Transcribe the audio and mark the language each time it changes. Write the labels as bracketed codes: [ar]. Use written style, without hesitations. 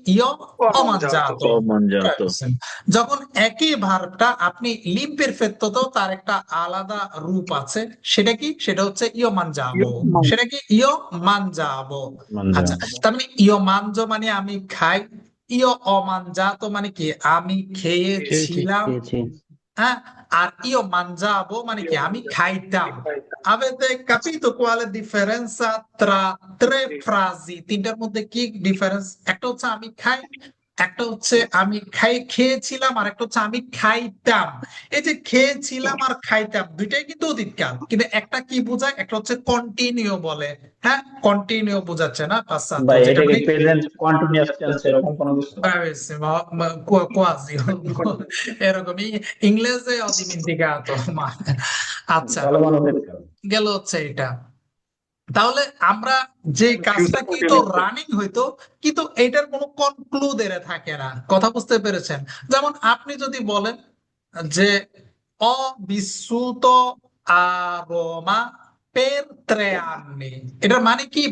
[bn] ইও অমানজাতো। যখন একই ভার্বটা আপনি লিমপেরফেক্টোতেও তার একটা আলাদা রূপ আছে, সেটা কি? সেটা হচ্ছে ইও মানজাবো। সেটা কি? ইও মানজাবো। আচ্ছা, তার মানে ইও মানজো মানে আমি খাই, ইও অমানজাতো মানে কি? আমি খেয়েছিলাম, হ্যাঁ। আর ইও mangiavo মানে কি? আমি খাইতাম। [it] Avete capito quale differenza tra tre frasi? [bn] তিনটার মধ্যে কি ডিফারেন্স? একটা হচ্ছে আমি খাই, একটা হচ্ছে আমি খেয়েছিলাম, আর একটা হচ্ছে আমি খাইতাম। এই যে খেয়েছিলাম আর খাইতাম দুইটাই কিন্তু অতীতকাল, কিন্তু একটা কি বোঝায়? একটা হচ্ছে কন্টিনিউ বলে, হ্যাঁ, কন্টিনিউ বোঝাচ্ছে না পাসাতো, ভাই যেটা এটা কি মানে প্রেজেন্ট কন্টিনিউয়াস টেন্স এরকম কোনো কিছু? [it] bravissimo, ma quasi এরকমই, ইংরেজি ho dimenticato ma আচ্ছা, [bn] ভালো মনে হচ্ছে। গেল হচ্ছে এটা। তাহলে আমরা যে কাজটা কিন্তু রানিং হইতো, কিন্তু এটার কোনো কনক্লুডের থাকে না। কথা বুঝতে পেরেছেন? যেমন আপনি যদি বলেন যে [it] ho vissuto a Roma per 3 anni, [bn] এটার মানে কি?